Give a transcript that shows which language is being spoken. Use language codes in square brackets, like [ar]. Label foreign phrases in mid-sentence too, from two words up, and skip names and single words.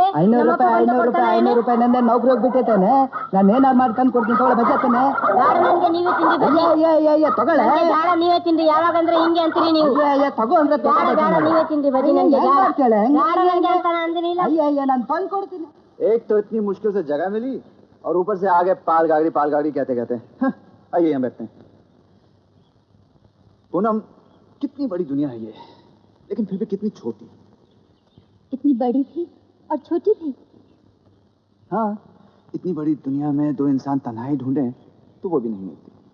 [kn] 500 ರೂಪಾಯಿ ನಂದೇ ನೌಕರಿ ಹೋಗ್ಬಿಟ್ಟೈತೇನೆ ನಾನು ಏನಾರು ಮಾಡಿ ತಂದು ಕೊಡ್ತೀನಿ ತಗೊಳ್ಳೆ ಬಜ್ಜಿ ಹತ್ತೇನೆ ಬೇಡ ನನಗೆ ನೀವೇ ತಿಂಡಿ ಬಜ್ಜಿ ತಗೊಳ್ಳೆ ಬೇಡ ನೀವೇ ತಿಂಡಿ ಯಾವಾಗಂದ್ರೆ ಹಿಂಗೆ ಅಂತೀರಿ ನೀವು ತಗೋ ಅಂದ್ರೆ ಬೇಡ ನೀವೇ ತಿಂಡಿ ಬಜ್ಜಿ ನನಗೆ ಬೇಡ ನನಗೆ ಅಂತ ಅಂದಿನಿಲ್ಲ ಅಯ್ಯ ನಾನು ತಂದು ಕೊಡ್ತೀನಿ [hi] एक तो इतनी मुश्किल से जगह मिली और ऊपर से आगे पाल गाड़ी कहते कहते आइए यहाँ बैठते हैं। पूनम कितनी बड़ी दुनिया है ये, लेकिन फिर भी कितनी छोटी। इतनी बड़ी भी और छोटी भी। हाँ, इतनी बड़ी दुनिया में दो इंसान तन्हाई ढूंढे तो वो भी नहीं मिलती।